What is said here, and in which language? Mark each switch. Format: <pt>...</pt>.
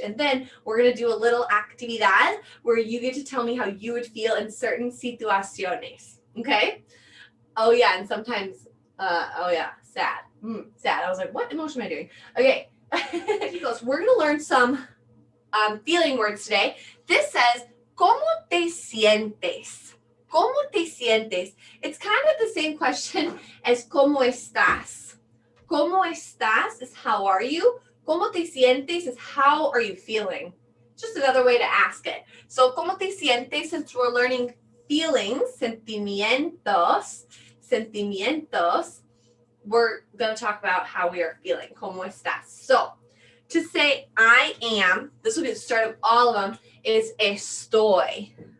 <en>And then we're going to do a little actividad where you get to tell me how you would feel in certain situaciones, okay? Oh yeah, and sometimes, sad. Sad. I was like, what emotion am I doing? Okay, we're going to learn some feeling words today. This says,</en> <es>¿Cómo te sientes? ¿Cómo te sientes?</es> <en>It's kind of the same question as</en> <es>¿Cómo estás? ¿Cómo estás</es> <en>is how are you?</en> <es>¿Cómo te sientes</es> <en>is how are you feeling? Just another way to ask it. So,</en> <es>¿Cómo te sientes?</es> <en>Since we're learning feelings, sentimientos, we're going to talk about how we are feeling.</en> <es>¿Cómo estás?</es> <en>So, to say I am, this will be the start of all of them, is estoy.</en>